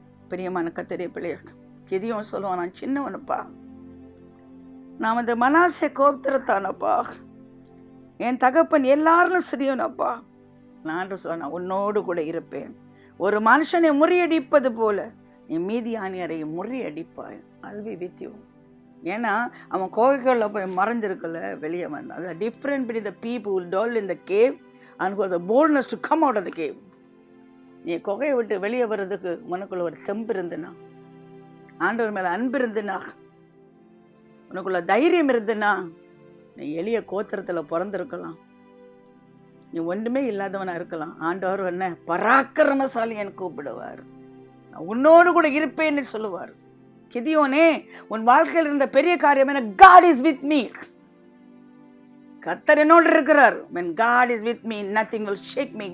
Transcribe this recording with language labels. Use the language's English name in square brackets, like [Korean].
[Tamil] பிரியமான கர்த்தருடைய பிள்ளைய கிதியோன் சொல்லுவான், நான் சின்னவனுப்பா, நான் அந்த மனாசே கோப்திரத்தானப்பா, என் தகப்பன் எல்லாரும் சிறியவனப்பா. நான் சொன்னேன், உன்னோடு கூட இருப்பேன். ஒரு மனுஷனை முறியடிப்பது போல நீ மீதியானியரை முறியடிப்பாய். [English] I'll be with you. [Tamil] ஏன்னா அவன் கோகைகளில் போய் மறைஞ்சிருக்கல, வெளியே வந்தான். [English] அது different between the people who dwell in the cave and who have the boldness to come out of the cave. [Tamil] நீ குகையை விட்டு வெளியே வர்றதுக்கு உனக்குள்ள ஒரு தெம்பு இருந்துன்னா, ஆண்டவர் மேலே அன்பு இருந்துன்னா, உனக்குள்ள தைரியம் இருந்துன்னா, நீ எளிய கோத்திரத்தில் பிறந்திருக்கலாம், நீ ஒன்றுமே இல்லாதவனாக இருக்கலாம். ஆண்டவர் என்ன பராக்கிரமசாலின்னு கூப்பிடுவார். உன்னோடு கூட இருப்பேன்னு சொல்லுவார். கிதியோனே, உன் வாழ்க்கையில் இருந்த பெரிய காரியம் என்ன? [English] God is with me. [Tamil] கர்த்தர் என்னோடு இருக்கிறார். [English] When God is with me, nothing will shake me.